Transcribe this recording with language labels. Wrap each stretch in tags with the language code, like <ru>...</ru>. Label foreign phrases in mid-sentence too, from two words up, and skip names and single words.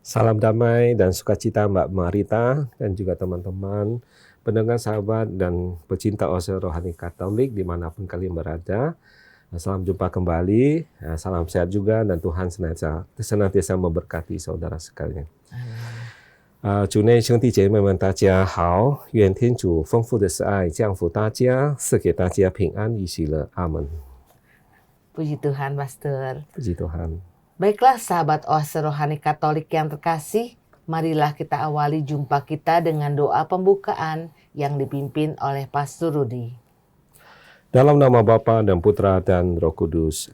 <id>Salam damai dan sukacita Mbak Marita dan juga teman-teman pendengar, sahabat dan pecinta Oase Rohani Katolik dimanapun kalian berada. Salam jumpa kembali, salam sehat juga dan Tuhan senantiasa memberkati saudara sekalian.</id> <zh>主内兄弟姐妹们，大家好！愿天主丰富的慈爱降福大家，赐给大家平安与喜乐。阿门。</zh> <id>Puji Tuhan, Pastor. Puji Tuhan. Baiklah sahabat Oase Rohani Katolik yang terkasih, marilah kita awali jumpa kita dengan doa pembukaan yang dipimpin oleh Pastor Rudi. Dalam nama Bapa dan Putra dan Roh Kudus.</id>